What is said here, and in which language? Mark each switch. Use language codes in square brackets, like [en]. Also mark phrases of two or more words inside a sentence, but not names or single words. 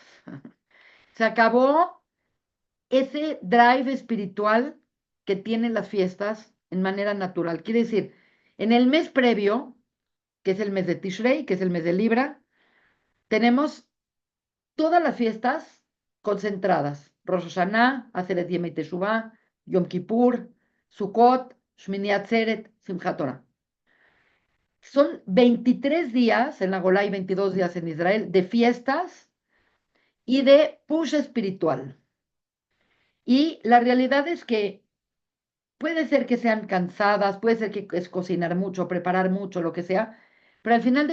[es] Se acabó ese drive espiritual que tienen las fiestas en manera natural. Quiere decir, en el mes previo, que es el mes de Tishrei, que es el mes de Libra, tenemos todas las fiestas concentradas. Rosh Hashanah, Aseret Yom Teshuvah, Yom Kippur, Sukkot, Shmini Atzeret, Simchat Torah. Son 23 días en la Golá y 22 días en Israel de fiestas y de push espiritual. Y la realidad es que puede ser que sean cansadas, puede ser que es cocinar mucho, preparar mucho, lo que sea, pero al final